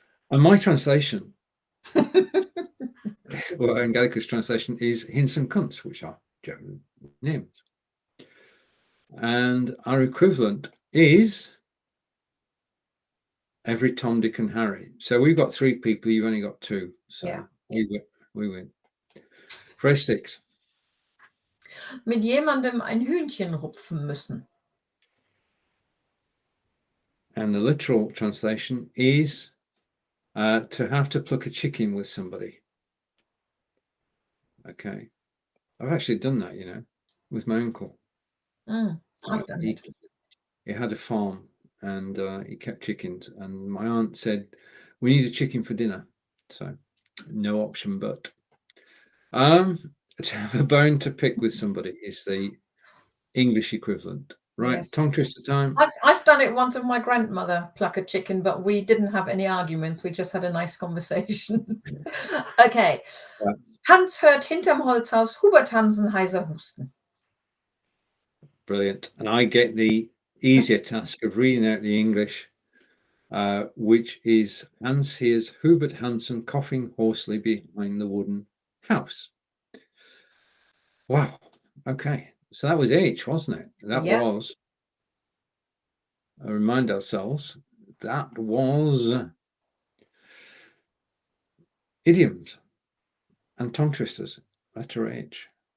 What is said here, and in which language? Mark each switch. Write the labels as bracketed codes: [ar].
[en] And my translation, well, Angelika's translation is Hinz and Kunz, which are German names. And our equivalent is every Tom, Dick and Harry. So we've got 3 people, you've only got 2. So yeah. we win. Phrase 6. [de] Mit jemandem ein Hühnchen rupfen müssen. [en] And the literal translation is to have to pluck a chicken with somebody. Okay. I've actually done that, you know, with my uncle. I've done it. He had a farm and he kept chickens, and my aunt said, we need a chicken for dinner. So no option but. To have a bone to pick with somebody is the English equivalent. Right, Yes. tongue twister time. I've done it once with my grandmother, pluck a chicken, but we didn't have any arguments. We just had a nice conversation. Okay. Yeah. [de] Hans hört hinterm Holzhaus Hubert Hansen heiser husten. [en] Brilliant. And I get the easier task of reading out the English, which is Hans hears Hubert Hansen coughing hoarsely behind the wooden house. Wow. Okay. So that was H, wasn't it? That was, remind ourselves, that was idioms and tongue twisters, letter H.